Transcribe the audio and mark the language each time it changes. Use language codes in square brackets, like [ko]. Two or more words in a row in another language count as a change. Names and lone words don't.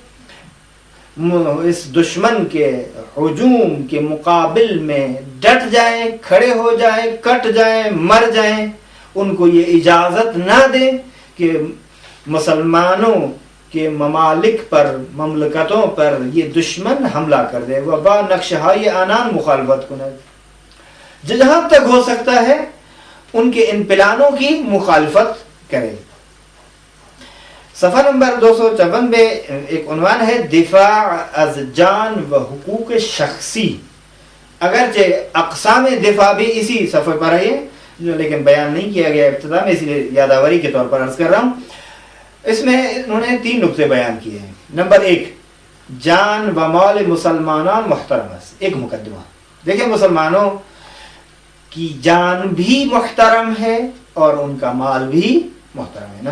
[ur] اس دشمن کے ہجوم کے مقابل میں ڈٹ جائیں، کھڑے ہو جائیں، کٹ جائیں، مر جائیں۔ ان کو یہ اجازت نہ دیں کہ مسلمانوں کے ممالک پر، مملکتوں پر یہ دشمن حملہ کر دے۔ [fa] وبا نقشہائی آنان مخالفت کند، [ur] جہاں تک ہو سکتا ہے ان کے ان پلانوں کی مخالفت کرے۔ صفحہ نمبر 254 میں ایک عنوان ہے [fa] دفاع از جان و حقوق شخصی۔ [ur] اگرچہ اقسام دفاع بھی اسی صفحے پر ہے جو لیکن بیان نہیں کیا گیا ابتدا میں، اس لیے یادآوری کے طور پر عرض کر رہا ہوں۔ اس میں انہوں نے 3 نقطے بیان کیے ہیں۔ نمبر 1 [fa] جان و مال مسلمانان محترم، [ur] ایک مقدمہ دیکھیں، مسلمانوں کی جان بھی محترم ہے اور ان کا مال بھی محترم ہے۔